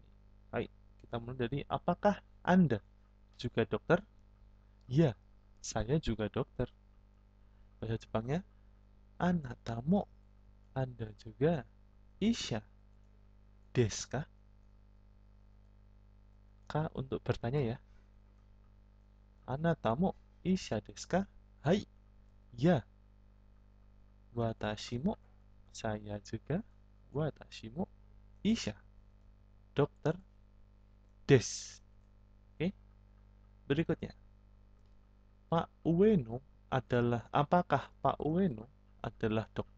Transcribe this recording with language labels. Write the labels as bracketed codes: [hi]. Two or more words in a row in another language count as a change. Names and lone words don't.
[id] Baik, kita mulai dari apakah Anda juga dokter? Ya, saya juga dokter. Bahasa Jepangnya, [ja] あなたも, [id] Anda juga. [ja] 医者ですか? [id] Ka untuk bertanya ya. [ja] あなたも医者ですか? [id] Hai, ya. [ja] 私も, [id] saya juga. [ja] 私も医者、dokter です. [id] Oke, berikutnya. Pak Ueno apakah Pak Ueno adalah dokter?